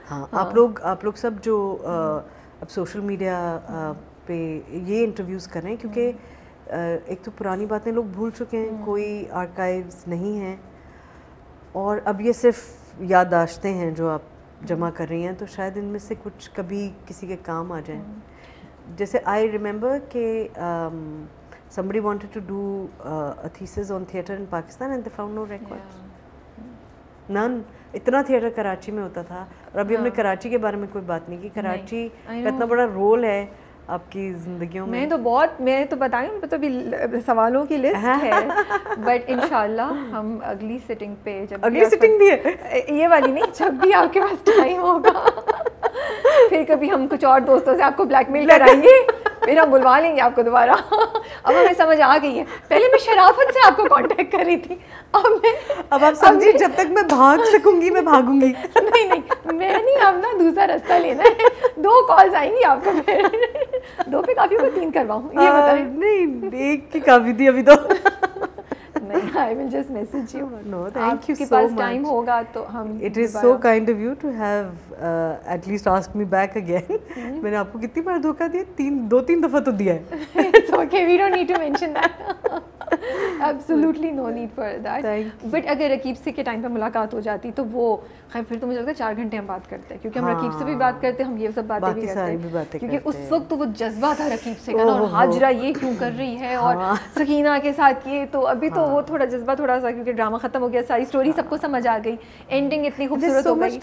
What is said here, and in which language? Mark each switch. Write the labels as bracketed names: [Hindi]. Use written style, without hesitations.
[Urdu] ہاں آپ لوگ سب جو اب سوشل میڈیا پہ یہ انٹرویوز کر رہے ہیں, کیونکہ ایک تو پرانی باتیں لوگ بھول چکے ہیں, کوئی آرکائیوز نہیں ہیں, اور اب یہ صرف یادداشتیں ہیں جو آپ جمع کر رہی ہیں, تو شاید ان میں سے کچھ کبھی کسی کے کام آ جائیں. [English] جیسے I remember کہ somebody wanted to do a thesis on theatre in Pakistan and they found no records. None. [Urdu] اتنا تھیٹر کراچی میں ہوتا تھا, اور ابھی ہم نے کراچی کے بارے میں کوئی بات نہیں کی. کراچی کا اتنا بڑا رول ہے آپ کی زندگیوں میں. میں تو بتائیں تو ابھی سوالوں کی لسٹ ہے, بٹ انشاءاللہ ہم اگلی سٹنگ پہ, جب اگلی سٹنگ بھی ہے یہ والی نہیں, جب بھی آپ کے پاس ٹائم ہوگا پھر کبھی ہم کچھ اور دوستوں سے آپ کو بلیک میل کرائیں گے, پھر ہم بلوا لیں گے آپ کو دوبارہ. اب ہمیں سمجھ آ گئی ہے, پہلے میں شرافت سے آپ کو کانٹیکٹ کر رہی تھی, اب آپ سمجھیے جب تک میں بھاگ سکوں گی میں بھاگوں گی. نہیں میں نہیں, اب نا دوسرا راستہ لینا ہے. 2 کالز آئیں گی آپ کو, پھر 2 پہ کافی کو 3 کرواؤں, یہ بتائیں. نہیں 1 کی کافی تھی ابھی تو. [English] نہیں, I will just message you. No, thank you so much. [Urdu] آپ کے پاس ٹائم ہوگا تو ہم. [English] It is so kind of you to have at least asked me back again. [Urdu] میں نے آپ کو کتنی بار دھوکہ دیا, 2-3 دفعہ تو دیا ہے. [English] It's okay, we don't need to mention that. Absolutely no need for that. [Urdu] But اگر رقیب سے کے ٹائم پہ ملاقات ہو جاتی تو وہ خیر پھر تو مجھے لگتا ہے 4 گھنٹے ہم بات کرتے ہیں, کیونکہ ہم رقیب سے بھی بات کرتے ہیں, ہم یہ سب باتیں بھی کرتے ہیں, کیونکہ اس وقت تو وہ جذبہ تھا رقیب سے نا, اور ہاجرہ یہ کیوں کر رہی ہے, اور سکینہ کے ساتھ یہ, تو ابھی تو وہ تھوڑا جذبہ تھوڑا سا, کیونکہ ڈرامہ ختم ہو گیا, ساری اسٹوری سب کو سمجھ آ گئی, اینڈنگ اتنی خوبصورت ہو گئی.